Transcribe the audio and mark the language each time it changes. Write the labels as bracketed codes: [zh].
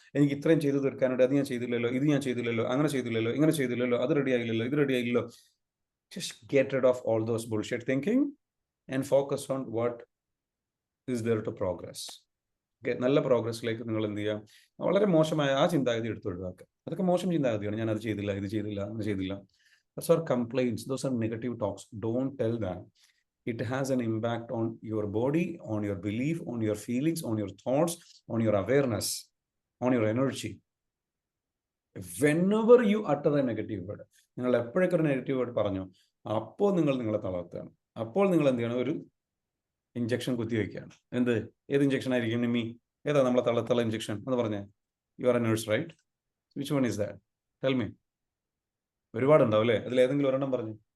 [ml] എനിക്ക് ഇത്രയും ചെയ്തു തീർക്കാനുണ്ട്, അത് ഞാൻ ചെയ്തില്ലല്ലോ, ഇത് ഞാൻ ചെയ്തില്ലല്ലോ, അങ്ങനെ ചെയ്തില്ലല്ലോ, ഇങ്ങനെ ചെയ്തില്ലല്ലോ, അത് റെഡി ആയില്ലല്ലോ, ഇത് ready ആയില്ലല്ലോ. [en] Just get rid of all those bullshit thinking and focus on what is there to progress. [ml] Okay, നല്ല പ്രോഗ്രസ്സിലേക്ക് നിങ്ങൾ എന്ത് ചെയ്യുക, വളരെ മോശമായ ആ ചിന്താഗതി എടുത്ത് ഒഴിവാക്കുക. അതൊക്കെ മോശം ചിന്താഗതിയാണ്. ഞാൻ അത് ചെയ്തില്ല, ഇത് ചെയ്തില്ല, അങ്ങനെ ചെയ്തില്ല. [en] Those are complaints, those are negative talks. Don't tell them. It has an impact on your body, on your belief, on your feelings, on your thoughts, on your awareness, on your energy. Whenever you utter a negative word, [ml] നിങ്ങൾ എപ്പോഴൊക്കെ ഒരു negative word പറഞ്ഞു, അപ്പോൾ നിങ്ങളെ തളർത്തുകയാണ്. അപ്പോൾ നിങ്ങൾ എന്ത് ചെയ്യണം, ഒരു ഇഞ്ചക്ഷൻ കുത്തിവെക്കുകയാണ്. ഏത് ഇഞ്ചക്ഷൻ ആയിരിക്കും നിമ്മി? ഏതാ നമ്മളെ തളർത്തുള്ള ഇഞ്ചക്ഷൻ എന്ന് പറഞ്ഞേ? [en] You are a nurse, right? Which one is that? Tell me. [ml] ഒരുപാടുണ്ടാവും അല്ലേ? അതിൽ ഏതെങ്കിലും ഒരെണ്ണം പറഞ്ഞു.